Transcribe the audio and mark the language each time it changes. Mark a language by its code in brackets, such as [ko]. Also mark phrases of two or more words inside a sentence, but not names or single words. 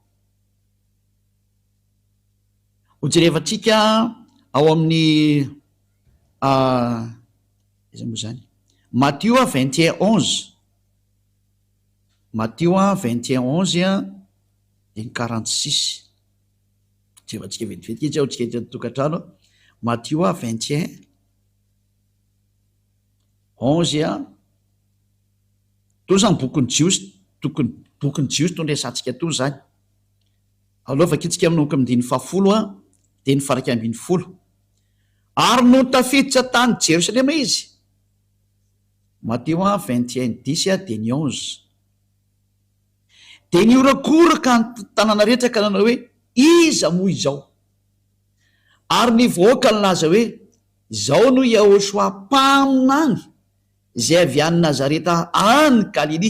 [mg] Ho jerevantsika ao amin'ny iza moa zany, Matthieu 21:11, Matthieu 21:11 de ny 46. Jerevantsika vetivety izy ao tsika tokantrano. Matthieu 21:11 to zany bokyny jiosy, bokyny jiosy to ndraisantsika to zany. Aloha vakitsika amin'noko amin'ny 10 de ny faraky ambin'ny 10. Ary no tafiditra tany Jerosalema izy. Matthieu 21:10 de ny 11. De niorakoraka ny tanàna rehetra ka nanao hoe iza moa izao, ary ny vahoaka nilaza hoe izao no Yahosoa mpaminany zay avy any Nazareta any Galily.